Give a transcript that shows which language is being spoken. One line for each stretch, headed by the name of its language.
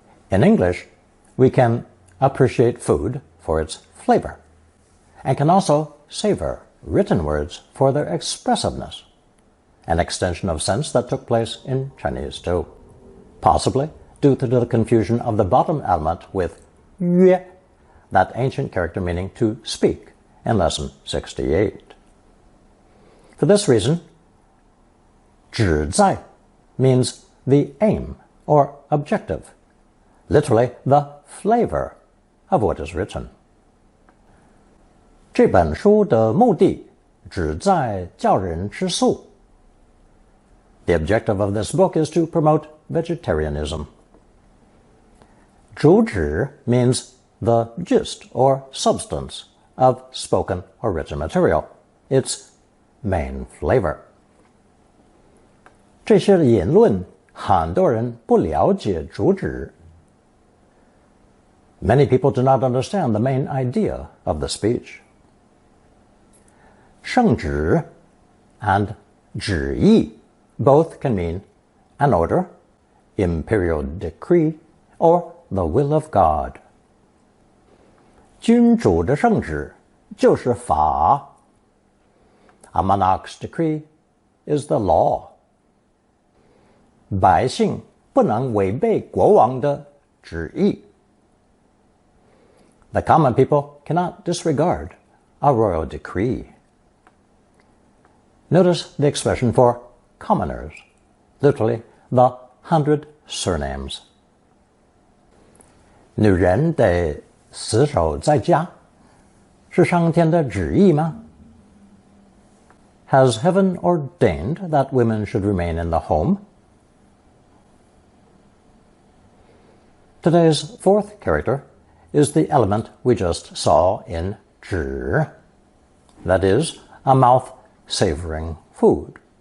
English: In English, we can appreciate food for its flavor, and can also savor written words for their expressiveness, an extension of sense that took place in Chinese too, possibly due to the confusion of the bottom element with yue, that ancient character meaning to speak, in lesson 68. For this reason, 旨在 means the aim or objective, literally the flavor of what is written.
Chinese: 这本书的目的旨在教人吃素。
English: The objective of this book is to promote vegetarianism. 主旨 means the gist or substance of spoken or written material, its main flavor.
Chinese: 这些言论很多人不了解主旨。
English: Many people do not understand the main idea of the speech. 圣旨 and 旨意 both can mean an order, imperial decree, or the will of God.
Chinese: 君主的圣旨就是法。
English: A monarch's decree is the law.
Chinese: 百姓不能违背国王的旨意。
English: The common people cannot disregard a royal decree. Notice the expression for commoners, literally the 100 surnames.
Chinese: 女人得死守在家，是上天的旨意吗？
English: Has heaven ordained that women should remain in the home? Today's fourth character is the element we just saw in 旨, that is, a mouth savoring food.